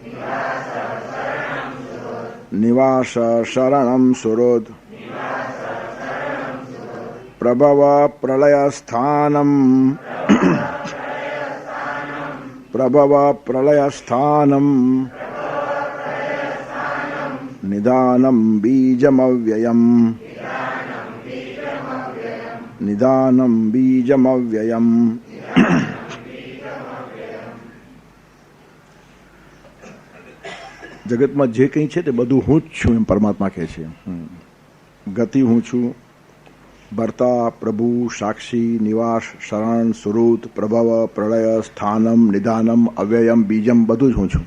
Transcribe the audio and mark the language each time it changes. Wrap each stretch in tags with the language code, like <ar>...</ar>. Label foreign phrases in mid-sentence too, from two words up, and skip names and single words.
<sa>निवास शरणं सुरोध प्रभव प्रलयस्थानं प्रभव प्रलयस्थानं निदानं बीजमव्ययम् निदानं बीजमव्ययम्</sa> <gu>જગતમાં જે કંઈ છે તે બધું હું જ છું એમ પરમાત્મા કહે છે. ગતિ હું છું, ભર્તા પ્રભુ સાક્ષી નિવાસ શરણ સુરુત પ્રભવ પ્રલય સ્થાનમ નિદાનમ અવ્યયમ બીજમ બધું જ હું છું.</gu>